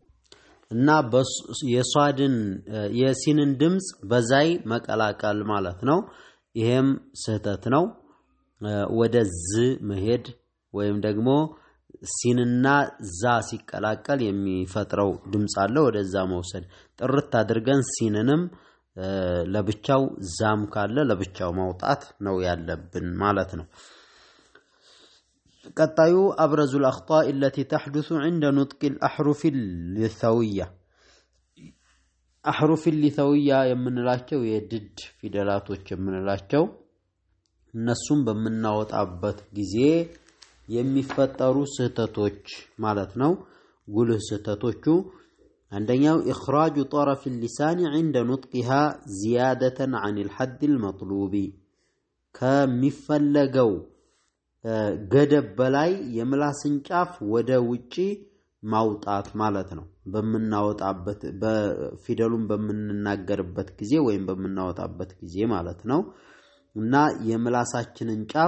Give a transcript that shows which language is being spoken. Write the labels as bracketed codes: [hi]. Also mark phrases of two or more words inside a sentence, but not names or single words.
[am] እና የሷድን የሲንን ድምጽ በዛይ መቀላቀል ማለት ነው ይሄም ስህተት ነው ወደ ዝ መሄድ ወይም ደግሞ ሲንና ዛ ሲቀላቀል የሚፈጥረው ድምጽ አለ ወደዛ መውሰድ ጥርት አድርገን ሲንንም ለብቻው ዛም ካለ ለብቻው ማውጣት ነው ያለብን ማለት ነው ቀጣዩ [ar] أبرز الأخطاء التي تحدث عند نطق الأحرف اللثوية أحرف اللثوية [am] የምንላቸው የድድ ፊደላቶች የምንላቸው እነሱም በመናወጣበት ጊዜ የሚፈጠሩ ስህተቶች ማለት ነው ጉልህ ስህተቶቹ አንደኛው [ar] إخراج طرف اللسان عند نطقها زيادة عن الحد المطلوب [am] ከሚፈለገው ገደብ በላይ የምላስን ጫፍ ወደ ውጪ ማውጣት ማለት ነው በመናወጣበት በፊደሉን በመንናገርበት ጊዜ ወይም በመናወጣበት ጊዜ ማለት ነው እና የምላሳችንን ጫፍ